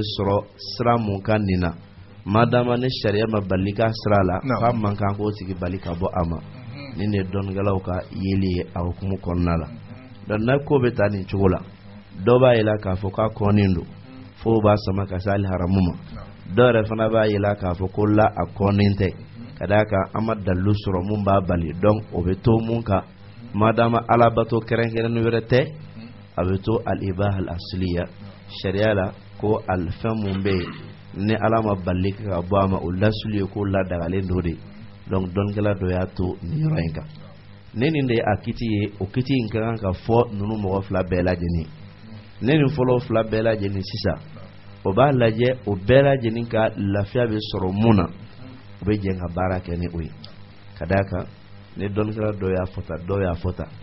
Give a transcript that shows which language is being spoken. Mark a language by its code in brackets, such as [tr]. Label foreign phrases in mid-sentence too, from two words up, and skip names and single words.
[bm] sɔrɔ sira mun ka nin na madama ne sariya ma bali ka sira la k'a man kan k'o sigi bali ka bɔ a ma nin de dɔnkɛlaw ka yeli ye a hukumu kɔnɔna la donc n'a ko bɛ taa nin cogo la dɔw b'a yela k'a fɔ k'a kɔnnen don fo b'a sama ka se hali haramu ma dɔw yɛrɛ fana b'a yela k'a fɔ ko la a kɔnnen tɛ ka d'a kan an ma dalilu sɔrɔ mun b'a bali donc o bɛ to mun kan madama alabato kɛrɛnkɛrɛnnen wɛrɛ tɛ a bɛ to [ar] الإباحة الأصلية [bm] sariya la ko fɛn mun bɛ yen ni ala ma bali ka bɔ a ma o lasuli ye ko ladagalen do de donc dɔnkɛla dɔ y'a to nin yɔrɔ in kan ne nin de ye a kiti ye o kiti in ka kan ka fɔ ninnu mɔgɔ fila bɛɛ lajɛlen ne nin fɔlɔ fila bɛɛ lajɛlen sisan o b'a lajɛ o bɛɛ lajɛlen ka lafiya bɛ sɔrɔ mun na u bɛ jɛn ka baara kɛ ni o ye ka d'a kan ne dɔnkɛla dɔ y'a fɔta dɔw y'a fɔta